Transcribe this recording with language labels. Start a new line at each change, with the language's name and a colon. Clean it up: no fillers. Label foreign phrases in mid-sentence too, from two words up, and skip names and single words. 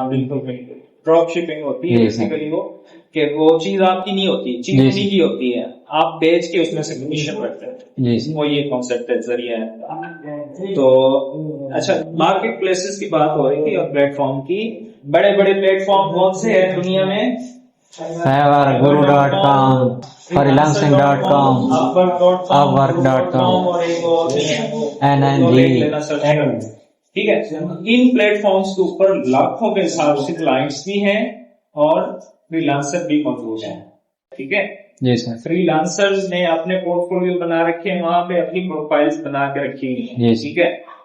Hindi: हाँ बिल्कुल बिल्कुल,
English: drop shipping
Hindi: होती है बेसिकली, वो कि वो चीज आपकी नहीं होती, चीज उन्हीं की होती है, आप बेच के उसमें से कमीशन रखते हैं, वो ये कॉन्सेप्ट है, जरिया है। तो अच्छा,
English: market places
Hindi: की बात हो रही थी और प्लेटफॉर्म की। बड़े बड़े प्लेटफॉर्म कौन से हैं दुनिया में? Fiverr, Guru.com, freelancing.com, upwork.com, और एक और NNG, ठीक है। इन प्लेटफॉर्म्स के ऊपर लाखों के हिसाब से क्लाइंट्स भी हैं और फ्रीलांसर भी मौजूद हैं, ठीक है। जी सर। फ्रीलांसर्स ने अपने पोर्टफोलियो बना रखे हैं, वहां पे अपनी प्रोफाइल्स बना के रखी हुई हैं, ठीक है।